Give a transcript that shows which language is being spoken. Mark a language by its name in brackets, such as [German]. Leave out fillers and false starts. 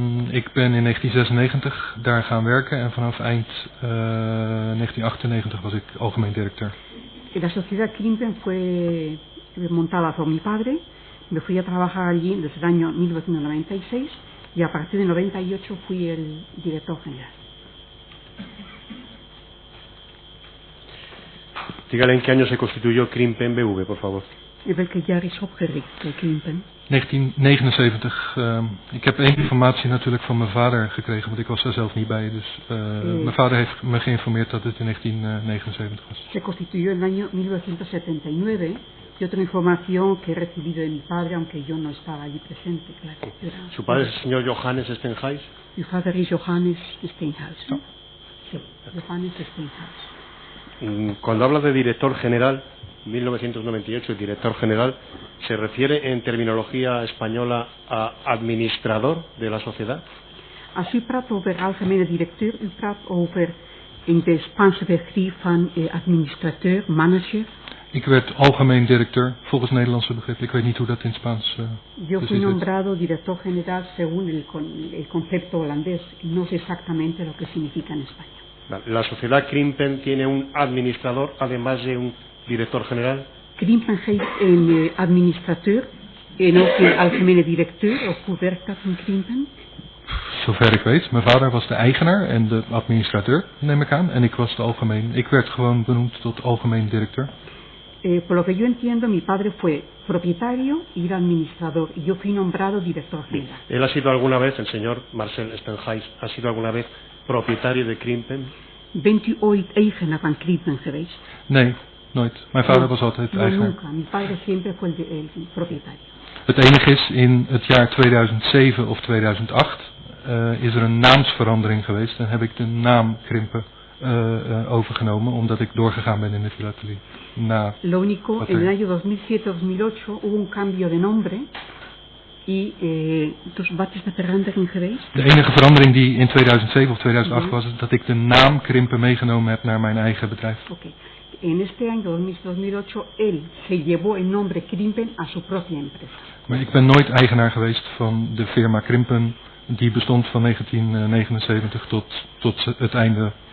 [Dutch] Ik ben in 1996 daar gaan werken en vanaf eind 1998 was ik algemeen directeur. [Spanish] La sociedad Krimpen fue montada por mi padre. Me fui a trabajar allí desde el año 1996 y a partir de 98 fui el director general. Dígale en qué año se constituyó Krimpen BV, por favor. [Dutch] In welk jaar is opgericht Krimpen? 1979. Ik heb één informatie natuurlijk van mijn vader gekregen, want ik was daar zelf niet bij. Dus mijn vader heeft me geïnformeerd dat het in 1979 was. [Spanish] Se constituyó en el año 1979 y otra información que he recibido de mi padre, aunque yo no estaba allí presente, claro. ¿Su padre es el señor Johannes Stenhuis? Mi padre es Johannes Stenhuis, ¿no? Sí, Johannes Stenhuis. Cuando habla de director general, 1998, el director general, ¿se refiere en terminología española a administrador de la sociedad? [Dutch] Als u praat over algemene directeur, u praat over in de Spaanse begrip van administrateur, manager. Ik werd algemeen directeur volgens Nederlandse begrip. Ik weet niet hoe dat in Spaans [Spanish] Yo fui nombrado director general según el concepto holandés. No sé exactamente lo que significa en España. ¿La sociedad Krimpen tiene un administrador además de un director general? [Dutch] Krimpen heeft een administrateur en ook een algemene directeur. Of hoe werkt dat in Krimpen? Zover ik weet. Mijn vader was de eigenaar en de administrateur, neem ik aan. En ik was de algemeen. Ik werd gewoon benoemd tot algemeen directeur. [Spanish] Por lo que yo entiendo, mi padre fue propietario y era administrador, y yo fui nombrado director general. ¿Él ha sido alguna vez, el señor Marcel Stenhuis, ha sido alguna vez propietario de Krimpen? [Dutch] Bent u ooit eigenaar van Krimpen geweest? Nee, nooit. Mijn vader was altijd eigenaar. [Spanish] Nunca. Mi padre siempre fue el propietario. [Dutch] Het enige is, in het jaar 2007 of 2008 is er een naamsverandering geweest en heb ik de naam Krimpen overgenomen, omdat ik doorgegaan ben in de filatelie. [Spanish] Lo único, en el año 2007-2008 hubo un cambio de nombre y [Dutch] dus wat is de verandering geweest? De enige verandering die in 2007 of 2008 was, is dat ik de naam Krimpen meegenomen heb naar mijn eigen bedrijf. Okay. [Spanish] En este año 2008 él se llevó el nombre Krimpen a su propia empresa. [Dutch] Maar ik ben nooit eigenaar geweest van de firma Krimpen, die bestond van 1979 tot het einde.